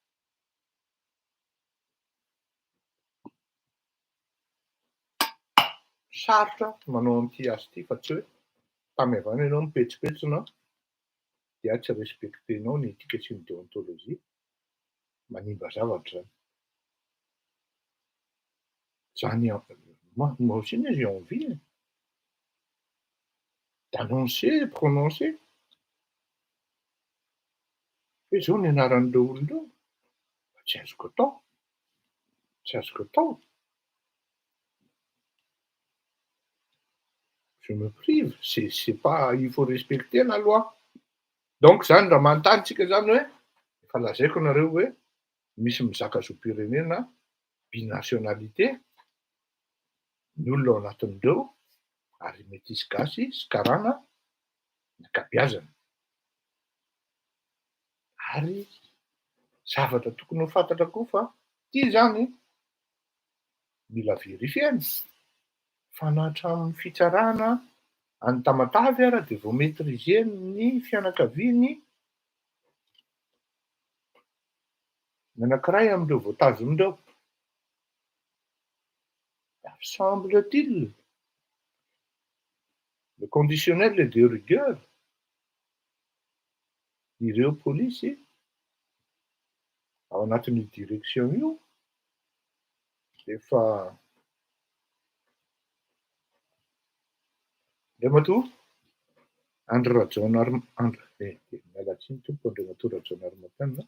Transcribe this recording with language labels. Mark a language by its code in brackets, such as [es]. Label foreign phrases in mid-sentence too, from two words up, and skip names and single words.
[mg] Sarotra manao an'ity azy ity fa tsy hoe tamevana ianao mipetsipetsina dia tsy respektenao ny etika sy ny déontologie. Manimba zavatra zany. [fr] Zany moi aussi j'ai envie d'annoncer, prononcer. [mg] Hoe zao ny anaran'ireo olona ireo. Tsy azoko atao. Tsy azoko atao. [fr] Je me prive, c'est pas, il faut respecter la loi. [mg] Donc zany raha manontany tsika zany hoe efa lazaiko nareo hoe misy mizaka zoam-pirenena binationalité ny olona ao anatin'ireo ary métis gasy sy karana ny ankabeazany. Ary zavatra tokony ho fantatra koa fa ity zany mila verifiena fa na hatramin'ny fitsarana any Tamatavy ara dia vao maîtriser ny fianakaviany ny anankiray amin'ireo voatazon'ireo. [fr] Semble-t-il, le conditionnel est de rigueur. [mg] Ireo polisy ao anatin'ny direction io efa Andriamatoa Andry Rajaonary mialatsiny tompo Andriamatoa Rajaonary Matanina.